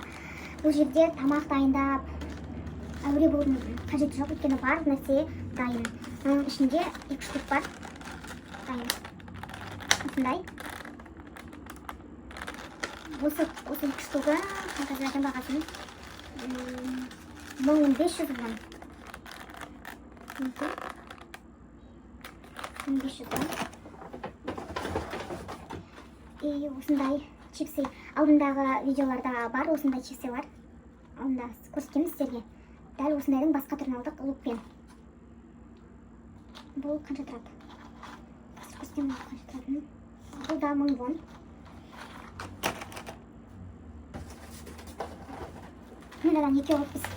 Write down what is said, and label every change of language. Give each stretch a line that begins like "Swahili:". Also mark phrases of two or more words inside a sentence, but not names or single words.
Kazakh: Бұл жерде тамақ дайындап, әуре болудың қажеті жоқ, өйткені барлық нәрсе дайын. Оның ішінде 2 штук бар. Дайын. Осындай. Осы 2 штугі, қазір айтам бағасын, 1500 вон. 1500 вон. И осындай чипсы. Алдындағы видеоларда бар осындай чипсылар. Алдында көрсетеміз сіздерге. Дәл осындайдың басқа түрін алдық лукпен. Бұл қанша тұрады? Көрсетемін қанша тұратынын. Бұл да 1000 вон. Мынадан 2 алып біз.